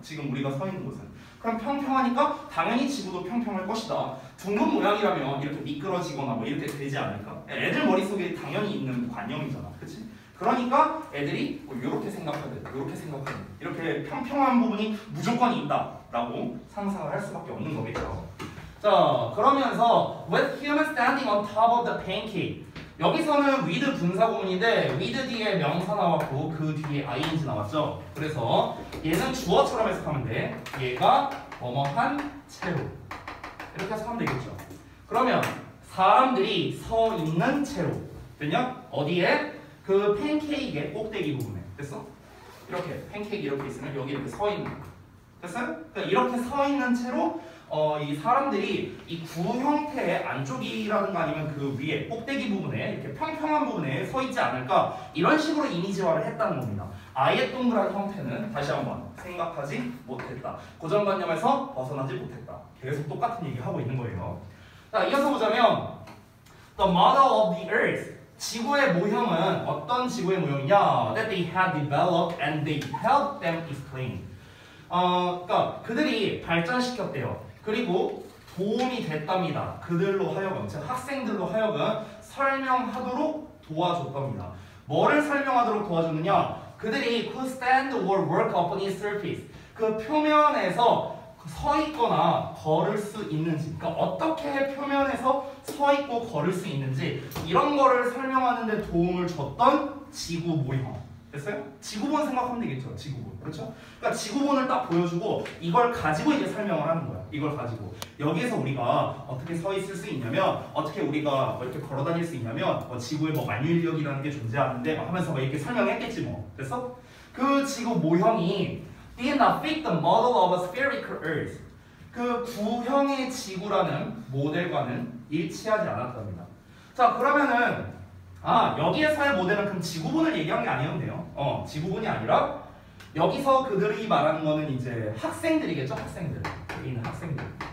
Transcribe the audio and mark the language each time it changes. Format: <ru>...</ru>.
<ko>지금 우리가 서 있는 곳은. 그럼 평평하니까 당연히 지구도 평평할 것이다. 둥근 모양이라면 이렇게 미끄러지거나 뭐 이렇게 되지 않을까? 애들 머릿속에 당연히 있는 관념이잖아. 그치? 그러니까 애들이 뭐 이렇게 생각하든 이렇게 생각하든 이렇게 평평한 부분이 무조건 있다라고 상상을 할 수밖에 없는 거겠죠. 자, 그러면서</ko> <en>with human standing on top of the pancake.</en> <ko>여기서는 with 분사구문인데 with 뒤에 명사 나왔고 그 뒤에 ing 나왔죠. 그래서 얘는 주어처럼 해석하면 돼. 얘가 뭐뭐한 채로 이렇게 해석하면 되겠죠. 그러면 사람들이 서 있는 채로 됐냐? 어디에? 그 팬케이크의 꼭대기 부분에. 됐어? 이렇게 팬케이크 이렇게 있으면 여기 이렇게 서 있는 거. 됐어요? 그러니까 이렇게 서 있는 채로 이 사람들이 이 구 형태의 안쪽이라든가 아니면 그 위에 꼭대기 부분에 이렇게 평평한 부분에 서 있지 않을까 이런 식으로 이미지화를 했다는 겁니다. 아예 동그란 형태는 다시 한번 생각하지 못했다. 고정관념에서 벗어나지 못했다. 계속 똑같은 얘기 하고 있는 거예요. 자, 이어서 보자면</ko> <en>The model of the Earth.</en> <ko>지구의 모형은 어떤 지구의 모형이냐?</ko> <en>That they had developed and they helped them explain.</en> <ko>그러니까 그들이 발전시켰대요. 그리고 도움이 됐답니다. 그들로 하여금, 즉 학생들로 하여금 설명하도록 도와줬답니다. 뭐를 설명하도록 도와줬느냐? 그들이</ko> <en>could stand or work upon its surface.</en> <ko>그 표면에서 서 있거나 걸을 수 있는지, 그러니까 어떻게 표면에서 서 있고 걸을 수 있는지 이런 거를 설명하는 데 도움을 줬던 지구 모형. 됐어요? 지구본 생각하면 되겠죠. 지구본. 그렇죠? 그러니까 지구본을 딱 보여주고 이걸 가지고 이제 설명을 하는 거야. 이걸 가지고 여기에서 우리가 어떻게 서 있을 수 있냐면, 어떻게 우리가 뭐 이렇게 걸어 다닐 수 있냐면, 지구에 뭐 만유인력이라는 게 존재하는데 하면서 뭐 이렇게 설명했겠지 뭐. 됐어? 그 지구 모형이</ko> <en>did not fit the model of a spherical Earth.</en> <ko>그 구형의 지구라는 모델과는 일치하지 않았답니다. 자, 그러면은 여기에서의 모델은 그럼 지구본을 얘기한 게 아니었네요. 지구본이 아니라 여기서 그들이 말하는 거는 이제 학생들이겠죠. 학생들. 여기 있는 학생들.</ko>